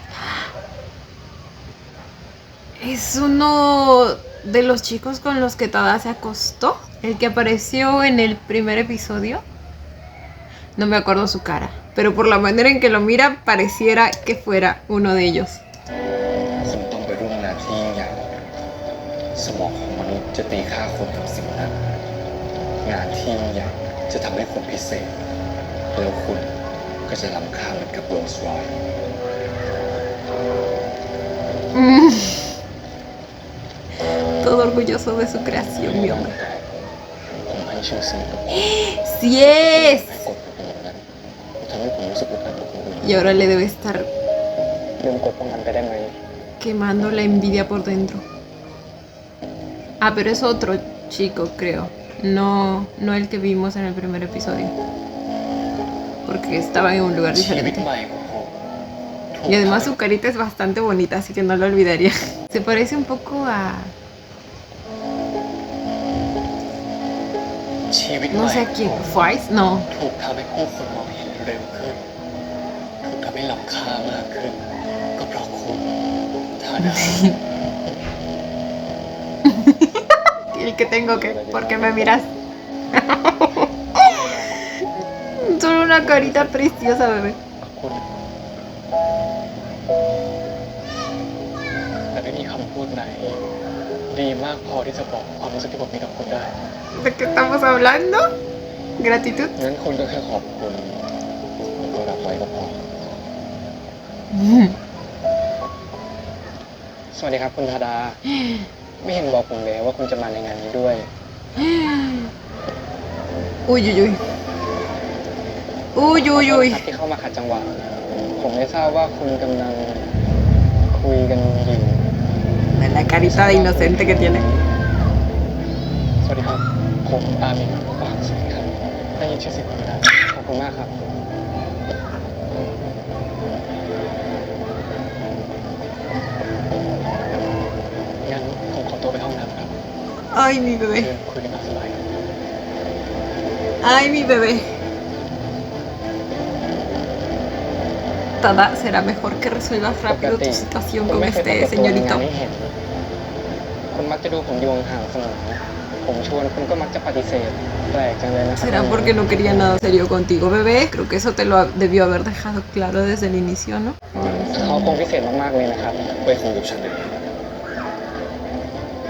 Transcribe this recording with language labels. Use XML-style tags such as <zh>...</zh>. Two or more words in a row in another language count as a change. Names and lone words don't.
<es>Es uno de los chicos con los que Tada se acostó. El que apareció en el primer episodio. No me acuerdo su cara, pero por la manera en que lo mira pareciera que fuera uno de ellos.</es> <th>คุณต้องไปร่วมงานที่ยิ่งใหญ่สมองของมนุษย์จะตีค่าคนกับสิ่งนั้นงานที่ยิ่งใหญ่จะทำให้คุณพิเศษแล้วคุณก็จะล้ำค่าเหมือนกับโรลส์รอยซ์</th> <es>Todo orgulloso de su creación, mi hombre.</es> <th>ผมให้ชื่อเสียงกับคุณ</th> <es>¡Sí es!</es> <th>ให้กดเป็นอย่างนั้นทำให้ผมรู้สึกอึดอัดกับคนอื่น</th> <es>Y ahora le debe estar</es> <th>ลืมกดป้องกันไปได้ไหม</th> <es>quemando la envidia por dentro. Ah, pero es otro chico, creo. No el que vimos en el primer episodio. Porque estaba en un lugar</es> <th>ชีวิต</th> <es>diferente.</es> <th>ใหม่ของผมถูก</th> <es>Y además su carita es bastante bonita, así que no lo olvidaría. Se parece un poco a...</es> <th>ชีวิตให</th> <es>no</es> <th>ม่</th> <es>sé a quién. ¿Faiz? No.</es> <th>ถูกทำให้ผู้คนมองเห็นเร็วขึ้นถูกทำให้ล้ำค่ามากขึ้นก็เพราะคุณเท่านั้น</th> <es>El que tengo que... ¿Por qué me miras? Solo una carita preciosa, bebé.</es> <th>คุณแต่ไม่มีคำพูดไหน ดีมากพอที่จะบอกความรู้สึกที่ผมมีกับคุณได้</th> <es>¿De qué estamos hablando? ¿Gratitud?</es> <th>งั้นคุณก็แค่ขอบคุณแล้วก็รับไว้ก็พอ สวัสดีครับคุณธาดา ไม่เห็นบอกผมเลยว่าคุณจะมาในงานนี้ด้วย</th> <es>Uy, uy, uy. Uy, uy,</es> <th>ขอ</th> <es>uy.</es> <th>โทษครับที่เข้ามาขัดจังหวะ ผมไม่ทราบว่าคุณกำลังคุยกันอยู่</th> <es>De la carita de inocente que tiene.</es> <th>สวัสดีครับ ผมอามินสวัสดีครับ ได้ยินชื่อเสียงคุณแล้วขอบคุณมากครับ งั้นผมขอตัวไปห้องน้ำครับ</th> <es>Ay, mi</es> <th>เชิ</th> <es>bebé.</es> <th>ญคุยกันตามสบาย</th> <es>Ay, mi bebé. Tada, será mejor que resuelvas rápido tu situación</es> <th>ผม</th> <es>con</es> <th>ไม่เคยปราก</th> <es>este</es> <th>ฏตัวในงาน</th> <es>señorito.</es> <th>ให้เห็น คุณมักจะดูผมอยู่ห่างๆเสมอ ผมชวนคุณก็มักจะปฏิเสธ แปลกจังเลยนะครับ</th> <es>¿Será porque no quería nada serio contigo, bebé? Creo que eso te lo debió haber dejado claro desde el inicio, ¿no?</es> <th>เขาคงพิเศษมากๆเลยนะครับ ไปคุยกับฉันเลย</th>